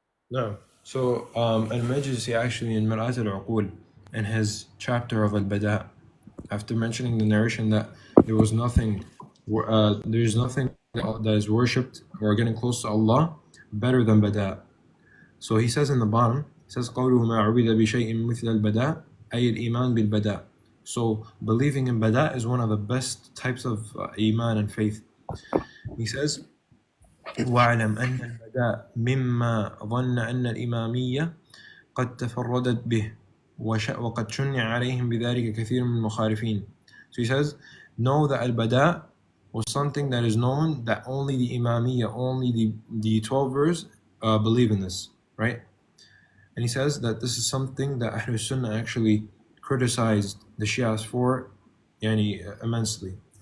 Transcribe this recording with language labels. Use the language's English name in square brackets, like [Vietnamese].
[English] No. So Al-Majlisi actually in Mir'at al-Uqul, in his chapter of Al-Bada', after mentioning the narration that there's nothing that is worshipped or getting close to Allah better than Bada'. So he says in the bottom, he says [Arabic] قَوْلُهُ مَا عُبِدَ بِشَيْءٍ مِثْلَ الْبَدَاءِ أي الإيمان بالبداء. [English] So believing in Bada' is one of the best types of Iman and faith. He says [Arabic] واعلم أن البداء مما ظن أن الإمامية قد تفردت به وقد شنع عليهم بذلك كثير من المخالفين. [English] So he says, know that al-bada' was something that is known that only the Imamiyya, only the 12ers believe in this, right? And he says that this is something that Ahlul Sunnah actually criticized the Shias for immensely.